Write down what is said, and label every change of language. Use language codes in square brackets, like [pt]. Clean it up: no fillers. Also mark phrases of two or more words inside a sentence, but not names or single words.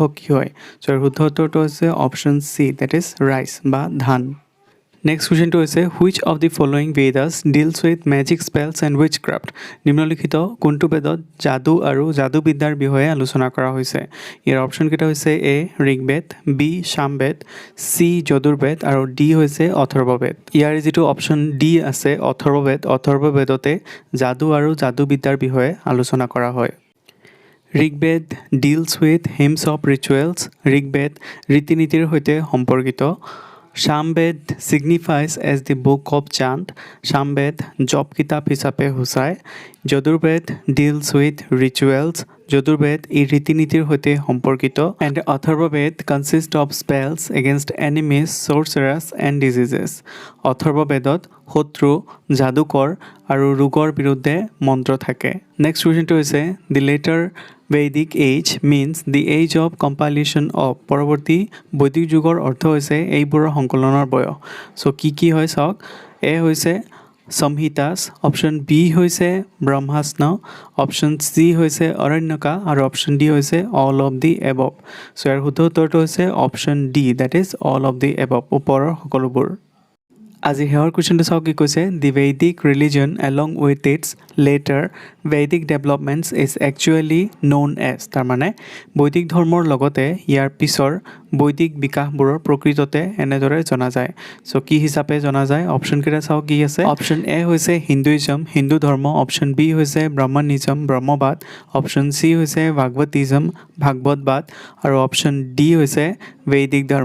[as] কি হয় যাৰ শুদ্ধ উত্তৰটো হৈছে অপশ্যন চি [en] that is rice [as] বা ধান [en] next questionটো [as] হৈছে [en] which of the following Vedas deals with magic spells and witchcraft [as] নিম্নলিখিত কোনটো বেদত যাদু আৰু যাদুবিদ্যাৰ বিষয়ে আলোচনা কৰা হৈছে ইয়াৰ অপশ্যনকেইটা হৈছে এ ঋগবেদ বি সামবেদ চি যজুৰ্বেদ আৰু ডি হৈছে অথৰ্ববেদ ইয়াৰ যিটো অপশ্যন ডি আছে অথৰ্ববেদতে যাদু আৰু যাদুবিদ্যাৰ বিষয়ে আলোচনা কৰা হয় ঋগবেদ [en] deals with hymns of rituals [as] ঋগবেদ ৰীতি নীতিৰ সৈতে সম্পৰ্কিত সামবেদ [en] signifies as the book of chant [as] সামবেদ জপ কিতাপ হিচাপে সূচায় যজুৰ্বেদ [en] deals with rituals [as] যজুৰ্বেদ এই ৰীতি নীতিৰ সৈতে সম্পৰ্কিত and অথৰ্ববেদ [en] consist of spells against enemies sorcerers and diseases [as] অথৰ্ববেদত শত্ৰু যাদুকৰ আৰু ৰোগৰ বিৰুদ্ধে মন্ত্ৰ থাকে [en] next questionটো [as] হৈছে [en] the later Vedic age means the age of compilation of [as] পৰৱৰ্তী বৈদিক যুগৰ অৰ্থ হৈছে এইবোৰৰ সংকলনৰ বয়স সো কি হয় চাওক এ হৈছে samhitas অপশ্যন বি হৈছে ব্ৰহ্মাস্ত্ৰ অপশ্যন চি হৈছে অৰণ্যকা আৰু অপশ্যন ডি হৈছে [en] all of the above [as] সো ইয়াৰ শুদ্ধ উত্তৰটো হৈছে অপশ্যন ডি [en] that is all of the above [as] ওপৰৰ সকলোবোৰ আজি হেয়াৰ কুৱেশ্যনটো চাওক কি কৈছে [en] the Vedic religion along with its later Vedic developments is actually known as [as] তাৰমানে বৈদিক ধৰ্মৰ লগতে ইয়াৰ পিছৰ বৈদিক বিকাশবোৰৰ প্ৰকৃততে এনেদৰে জনা যায় সো কি হিচাপে জনা যায় অপশ্যনকেইটা চাওক কি আছে অপশ্যন এ হৈছে হিন্দুইজম হিন্দু ধৰ্ম অপশ্যন বি হৈছে ব্ৰাহ্মণিজম ব্ৰহ্মবাদ অপশ্যন চি হৈছে ভাগৱতিজম ভাগৱতবাদ আৰু অপশ্যন ডি হৈছে বৈদিক